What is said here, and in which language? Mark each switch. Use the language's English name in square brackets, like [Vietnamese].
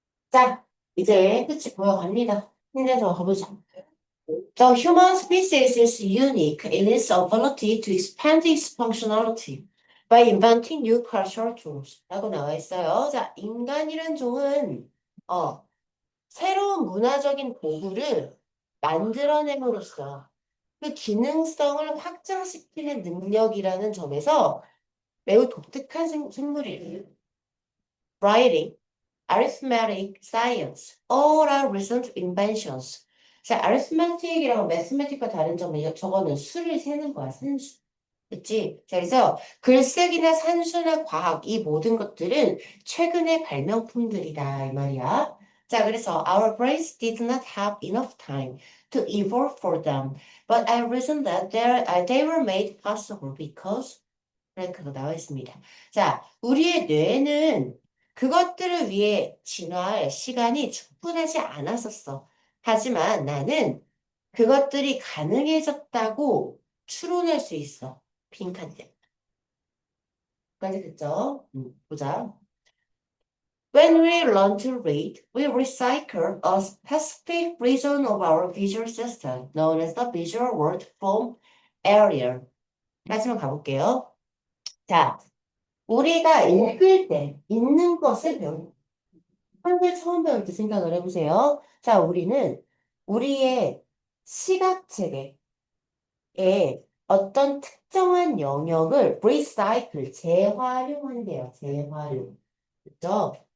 [Korean] 자, 이제 끝이 보여갑니다. 힘내서 가보자. [English] The human species is unique in its ability to expand its functionality by inventing new cultural tools. [Korean] 라고 나와 있어요. 자, 인간이란 종은, 새로운 문화적인 도구를 만들어냄으로써 그 기능성을 확장시키는 능력이라는 점에서 매우 독특한 생물이에요. [English] Writing, arithmetic, science, all are recent inventions. [Korean] 자, arithmetic이랑 mathematic과 다른 점은 저거는 수를 세는 거야, 산수. 그치? 자, 그래서 글쓰기나 산수나 과학, 이 모든 것들은 최근의 발명품들이다, 이 말이야. 자, 그래서 [English] our brains did not have enough time to evolve for them, but I reason that they were made possible because [Korean] 그거 나와 있습니다. 자, 우리의 뇌는 그것들을 위해 진화할 시간이 충분하지 않았었어. 하지만 나는 그것들이 가능해졌다고 추론할 수 있어. 빈칸데. 까지 됐죠? 보자. [English] When we learn to read, we recycle a specific region of our visual system, known as the visual word form area. [Korean] 까지만 가볼게요. 자, 우리가 읽을 때, 읽는 것을 배우는 한글 처음 배울 때 생각을 해보세요. 자, 우리는 우리의 시각체계에 어떤 특정한 영역을 recycle, 재활용한대요. 재활용. 그죠?